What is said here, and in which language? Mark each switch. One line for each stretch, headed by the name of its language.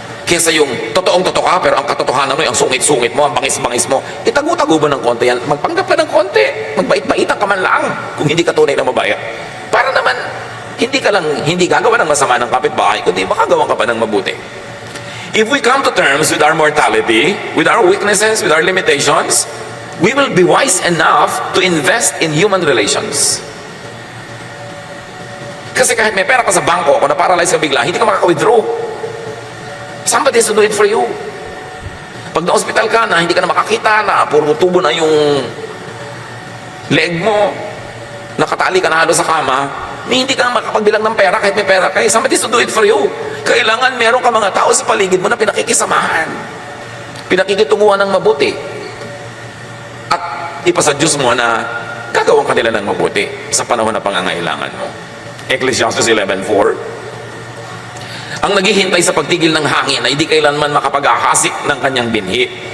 Filipino: Kesa yung totoong-totoo ka, pero ang katotohanan mo, ang sungit-sungit mo, ang bangis-bangis mo, itago-tago ba ng konti yan? Magpanggap ka ng konti. Magbait-baitan ka man lang kung hindi ka tunay na mabait. Para naman, hindi gagawa ng masama ng kapitbahay, kundi makagawa ka pa ng mabuti.
English: If we come to terms with our mortality, with our weaknesses, with our limitations, we will be wise enough to invest in human relations.
Filipino: Kasi kahit may pera ka sa bangko, kung na-paralyze ka bigla, hindi ka makaka-withdraw.
English: Somebody has to do it for you.
Filipino: Pag na-hospital ka na, hindi ka na makakita, na puro tubo na yung leg mo, nakatali ka na halos sa kama, hindi ka makapagbilang ng pera kahit may pera ka.
English: Somebody has to do it for you.
Filipino: Kailangan meron ka mga tao sa paligid mo na pinakikisamahan, pinakikitunguhan ng mabuti, at ipasa Diyos mo na gagawin ka nila ng mabuti sa panahon na pangangailangan mo. Ecclesiastes 11:4. Ang naghihintay sa pagtigil ng hangin ay hindi kailanman makapag-ahasik ng kanyang binhi.